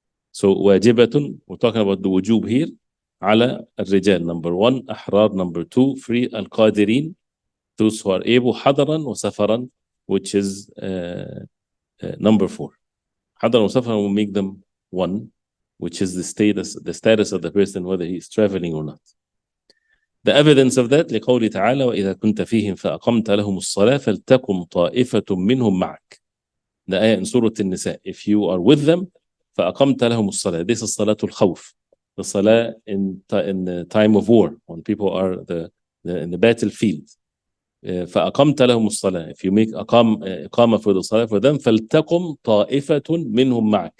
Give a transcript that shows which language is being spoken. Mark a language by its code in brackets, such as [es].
[en] So wajibatun, we're talking about the wujub here, ala al-rijal, number 1, ahrar, number 2, free, al-qadirin, those who are able, [ar] hadaran wa safaran, [en] which is number 4. [ar] Hadaran wa safaran [en] will make them 1, which is the status of the person, whether he's traveling or not. The evidence of that, [ar] لقوله تعالى وإذا كنت فيهم فأقمت لهم الصلاة فلتقم طائفة منهم معك. [en] The ayah in Surah An-Nisa. If you are with them, [ar] فأقمت لهم الصلاة. [en] This is Salatul Khawf. The salah in the time of war, when people are in the battlefield. [ar] فأقمت لهم الصلاة. [en] If you make إقامة for the salah for them, [ar] فلتقم طائفة منهم معك.